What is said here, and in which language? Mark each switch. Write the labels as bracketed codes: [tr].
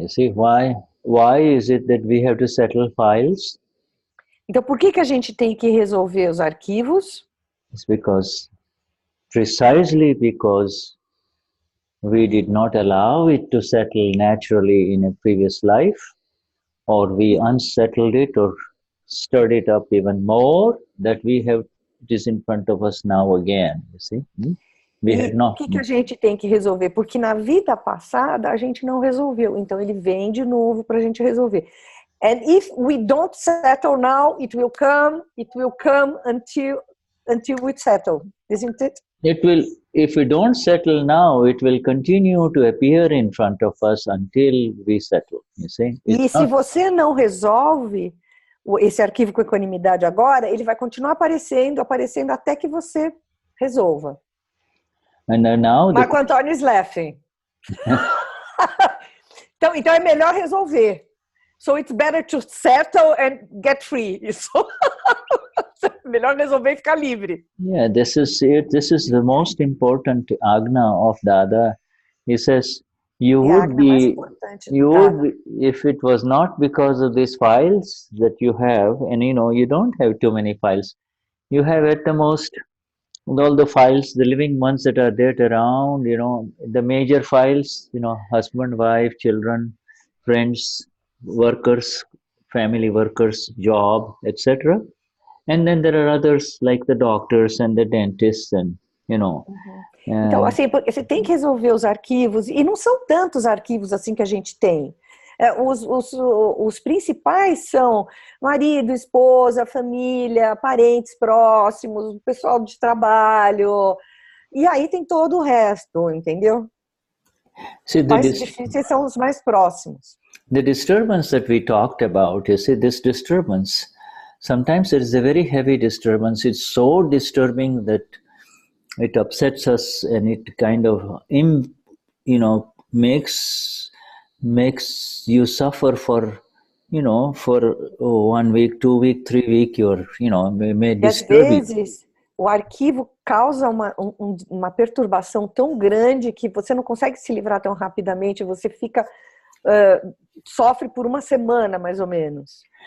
[en] You see, why is it that we have to settle files? [pt] Então, por que a gente tem que resolver os arquivos? [en] It's precisely because we did not allow it to settle naturally in a previous life, or we unsettled it or stirred it up even more, that we have this in front of us now again, you see. We had not. [pt] Por que a gente tem que resolver? Porque na vida passada a gente não resolveu, então ele vem de novo para a gente resolver. [en] And if we don't settle now, it will come until we settle, isn't it? It will, if we don't settle now, it will continue to appear in front of us until we settle, you see. [pt] E se você não resolve esse arquivo com equanimidade agora, ele vai continuar aparecendo até que você resolva. [en] And now Marco Antônio is laughing. [pt] então é melhor resolver. [en] So it's better to settle and get free. [pt] Isso. Melhor resolver e ficar livre. [en] Yeah, this is it. This is the most important Agna of Dada. He says, you would be, if it was not because of these files that you have, and you don't have too many files. You have at the most all the files, the living ones that are there around, the major files, husband, wife, children, friends, workers, family workers, job, etc. And then there are others like the doctors and the dentists and, [pt] Então, assim, você tem que resolver os arquivos, e não são tantos arquivos assim que a gente tem. Os principais são marido, esposa, família, parentes próximos, o pessoal de trabalho, e aí tem todo o resto, entendeu? Os mais difíceis são os mais próximos. [en] The disturbance that we talked about, you see, this disturbance, sometimes it is a very heavy disturbance. It's so disturbing that it upsets us and it kind of, makes you suffer for, for 1 week, 2 weeks, 3 weeks, may disturb you. [pt] Às vezes, o arquivo causa uma perturbação tão grande que você não consegue se livrar tão rapidamente, você fica, sofre por 1 semana, mais ou menos.